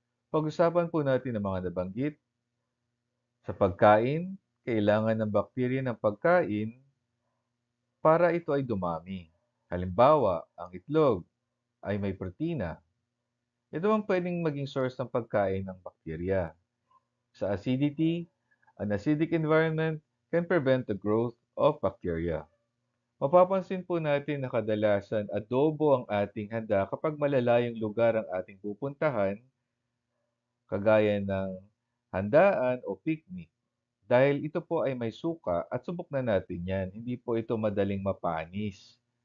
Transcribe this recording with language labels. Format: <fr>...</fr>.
<tl>Pag-usapan po natin ang mga nabanggit. Sa pagkain, kailangan ng bakterya ng pagkain para ito ay dumami. Halimbawa, ang itlog ay may protina. Ito ang pwedeng maging source ng pagkain ng bakterya.</tl> <en>Sa acidity, an acidic environment can prevent the growth of bacteria.</en> <tl>Mapapansin po natin na kadalasan adobo ang ating handa kapag malalayong lugar ang ating pupuntahan, kagaya ng handaan o picnic. Dahil ito po ay may suka at subok na natin yan, hindi po ito madaling mapanis.</tl>